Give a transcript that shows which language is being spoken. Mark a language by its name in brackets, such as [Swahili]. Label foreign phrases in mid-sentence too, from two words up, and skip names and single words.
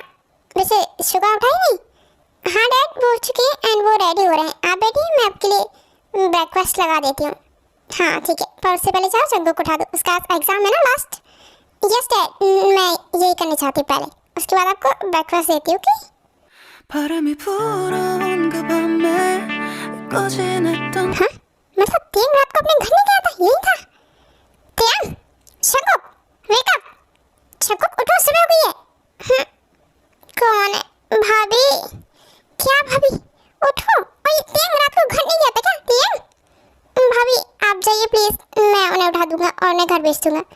[Hindi] वैसे शुगर उठाई नहीं? हाँ डैड वो उठ चुके हैं एंड वो रेडी हो रहे हैं। आप बैठिए, मैं आपके लिए ब्रेकफास्ट लगा देती हूँ। हाँ ठीक है, पर उससे पहले जाओ जंगू को उठा दो, उसका एग्जाम है ना लास्ट। [English] Yes Dad, [Hindi] मैं यही करना चाहती हूँ पहले, उसके बाद आपको ब्रेकफास्ट देती हूँ। ओके? [Korean] 바람이 불어온 그 밤에 꺼지냈던 [Hindi] हाँ मतलब तेयंग रात को अपने घर नहीं गया था, यही था? [English] तेयंग, शंकुक wake up. [Hindi] शंकुक उठो, सुबह हो गई है। कौन है? भाभी? क्या भाभी? उठो। और ये तेयंग रात को घर नहीं गया था क्या? तेयंग भाभी आप जाइए प्लीज, मैं उन्हें उठा दूंगा और उन्हें घर भेज दूंगा।